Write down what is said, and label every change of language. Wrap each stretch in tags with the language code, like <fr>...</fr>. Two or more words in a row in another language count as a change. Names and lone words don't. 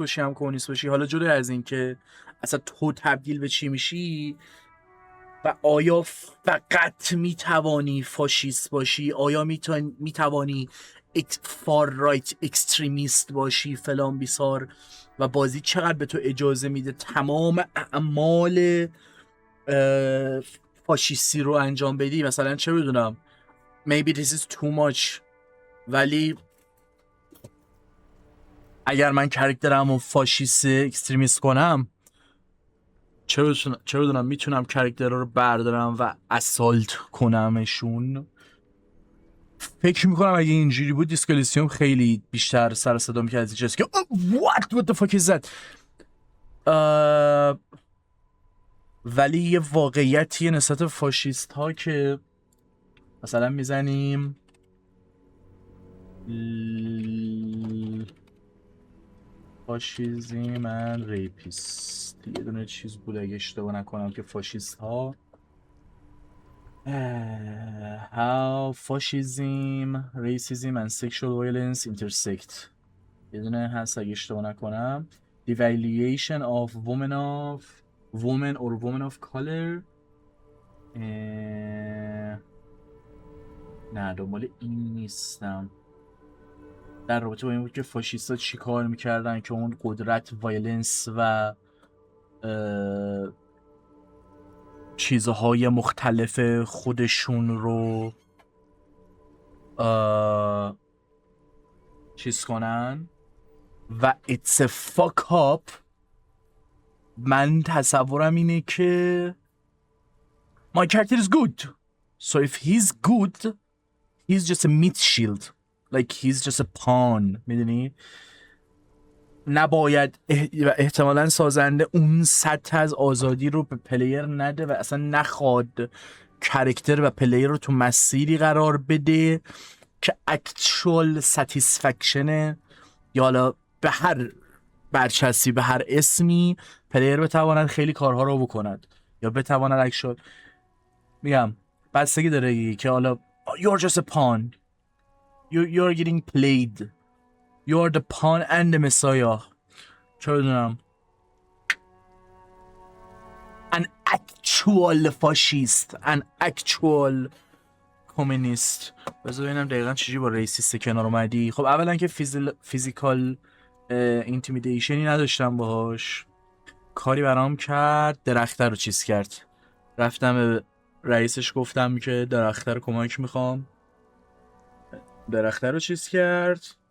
<fa>باشی هم کمونیست باشی، حالا جدا از این که اصلا تو تبدیل به چی میشی و آیا فقط میتوانی فاشیست باشی، آیا میتوانی</fa> <en>far right extremist</en> <fa>باشی فلان بیسار و بازی چقدر به تو اجازه میده تمام اعمال فاشیستی رو انجام بدی. مثلا چه بدونم</fa> <en>maybe this is too much،</en> <fa>ولی اگر من کرکترمو</fa> <en>fascist extremist</en> <fa>کنم چه بدونم میتونم کرکتر رو بردارم و اسالت کنمشون. فکر میکنم اگه اینجوری بود دیسکلیسیوم خیلی بیشتر سر صدا میکرد از اینجاست که</fa> <en>what the fuck is that.</en> <fa>ولی یه واقعیتی نسبت فاشیست ها که مثلا میزنیم</fa> <en>fascism and rapist,</en> <fa>یه دونه چیز بود اگه اشتباه نکنم که فاشیست ها</fa> <en>how fascism, racism and sexual violence intersect.</en> <fa>یه دونه هست اگه اشتباه نکنم</fa> <en>devaluation of women or women of color.</en> <fa>نه دنبال این نیستم. در رابطه با این بود که فاشیستا چی کار میکردن که اون قدرت وایلنس و چیزهای مختلف خودشون رو چیز کنن و it's a fuck up. من تصورم اینه که</fa> <en>my character is good, so if he's good he's just a meat shield, like he's just a pawn.</en> <fa>میدونی نباید احتمالاً سازنده اون سطح از آزادی رو به پلیر نده و اصلا نخواد کرکتر و پلیر رو تو مسیری قرار بده که</fa> <en>actual satisfaction</en> <fa>یا حالا به هر برچسبی به هر اسمی پلیر بتواند خیلی کارها رو بکند یا بتواند اکچوال میگم بستگی داره که حالا</fa> <en>you're just a pawn, you're getting played, you're the pawn and the messiah.</en> <fa>چه بدونم</fa> <en>an actual fascist, an actual communist.</en> <fa>بذار ببینم دقیقا چجوری با ریسیست کنار اومدی. خب اولا که</fa> <en>physical intimidation</en> <fa>نداشتم باهاش، کاری برام کرد درخته رو چیز کرد. رفتم به رئیسش گفتم که درخته رو کمک میخوام، درخته رو چیز کرد.</fa>